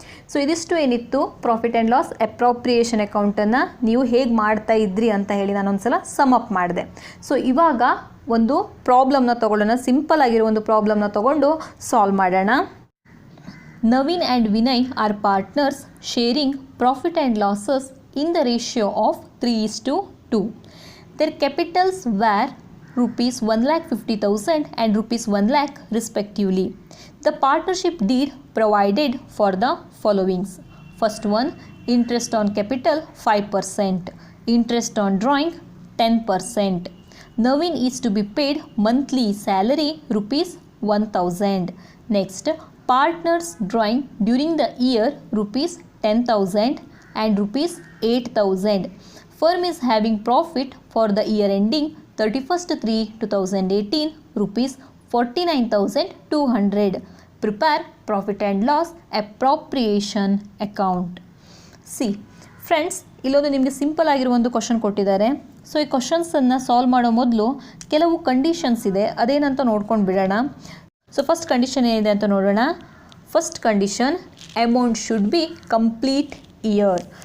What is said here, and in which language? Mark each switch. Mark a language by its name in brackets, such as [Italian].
[Kannada] So ಇದಿಷ್ಟು ಏನಿತ್ತು profit and loss appropriation ಅಕೌಂಟನ್ನು ನೀವು ಹೇಗೆ ಮಾಡ್ತಾ ಇದ್ರಿ ಅಂತ ಹೇಳಿ ನಾನೊಂದ್ಸಲ ಸಮ್ ಅಪ್ ಮಾಡಿದೆ. ಸೊ ಇವಾಗ ಒಂದು ಪ್ರಾಬ್ಲಮ್ನ ತೊಗೊಳ್ಳೋಣ. ಸಿಂಪಲ್ ಆಗಿರೋ ಒಂದು ಪ್ರಾಬ್ಲಮ್ನ ತೊಗೊಂಡು ಸಾಲ್ವ್ ಮಾಡೋಣ. [English] Naveen and Vinay are partners sharing profit and losses in the ratio of 3:2. Their capitals were rupees 1,50,000 and rupees 1 lakh respectively. The partnership deed provided for the followings. First one, interest on capital 5%, interest on drawing 10%. Naveen is to be paid monthly salary rupees 1,000. Next, partners drawing during the year rupees 10,000 and rupees 8,000. Firm is having profit for the year ending 31/3/2018 rupees 49,200. Prepare profit and loss appropriation account. [Kannada] See friends, ಇಲ್ಲೊಂದು ನಿಮಗೆ simple ಆಗಿರೋ ಒಂದು question ಕೊಟ್ಟಿದ್ದಾರೆ. So ಈ ಕ್ವಶನ್ಸನ್ನು solve ಮಾಡೋ ಮೊದಲು ಕೆಲವು conditions ಇದೆ, ಅದೇನಂತ ನೋಡ್ಕೊಂಡು ಬಿಡೋಣ. ಸೊ ಫಸ್ಟ್ ಕಂಡೀಷನ್ ಏನಿದೆ ಅಂತ ನೋಡೋಣ. First condition, [English] Amount should be complete year.